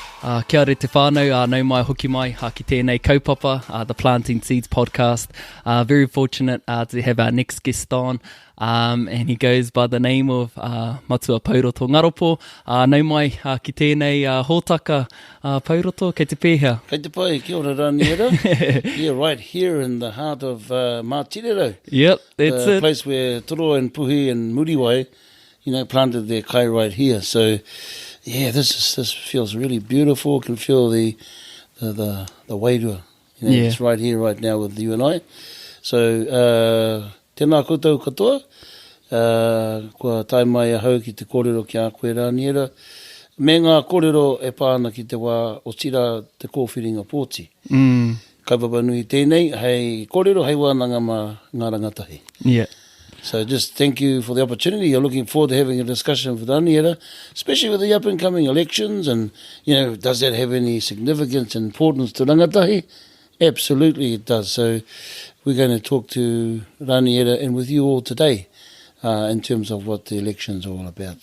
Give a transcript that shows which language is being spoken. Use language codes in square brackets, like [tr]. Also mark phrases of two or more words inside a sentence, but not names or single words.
[mi] Kia ora te whānau, nau mai hoki mai ki tēnei kaupapa, [en] the Planting Seeds podcast. Very fortunate to have our next guest on, and he goes by the name of Matua Pouroto Ngaropo. [mi] Nau mai ki tēnei hōtaka Pouroto, kei te pēhea. Kei te pai, kia ora rāniera. [en] Yeah, right here in the heart of Mātirero. Yep, that's the it. Place where Toro and Puhi and Muriwai, planted their kai right here. So, yeah, this feels really beautiful. Can feel the wairua. Yeah. It's right here, right now with you and I. So, [mi] tēnā koutou katoa. Kua tai mai ahau ki te kōrero ki a koe rāniera. Me ngā kōrero e pāna ki te wā o tira te kōwhiringa pōti. Kaupapa nui tēnei, hei kōrero hei wānanga mā ngā rangatahi. [en] Yeah. So just thank you for the opportunity. You're looking forward to having a discussion with Rāniera, especially with the up-and-coming elections. And, does that have any significance and importance to rangatahi? Absolutely it does. So we're going to talk to Rāniera and with you all today in terms of what the election's all about.